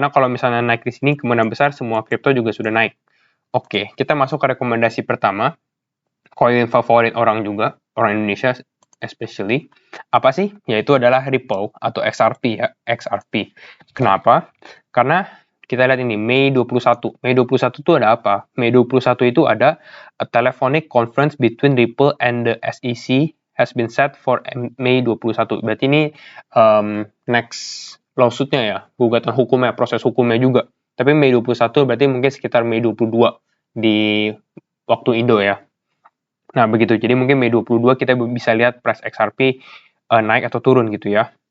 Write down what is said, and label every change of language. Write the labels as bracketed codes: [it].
[id] Karena kalau misalnya naik di sini kemungkinan besar semua kripto juga sudah naik. Oke, kita masuk ke rekomendasi pertama. Koin favorit orang juga, orang Indonesia [en] especially. [id] Apa sih? Yaitu adalah Ripple atau XRP ya, XRP. Kenapa? Karena kita lihat ini Mei 21. Mei 21 itu ada apa? Mei 21 itu ada [en] a telephonic conference between Ripple and the SEC has been set for Mei 21. [id] Berarti ini [en] next lawsuit-nya [id] ya, gugatan hukumnya, proses hukumnya juga. Tapi Mei 21 berarti mungkin sekitar Mei 22 di waktu Indo ya. Nah, begitu. Jadi mungkin Mei 22 kita bisa lihat price XRP naik atau turun gitu ya.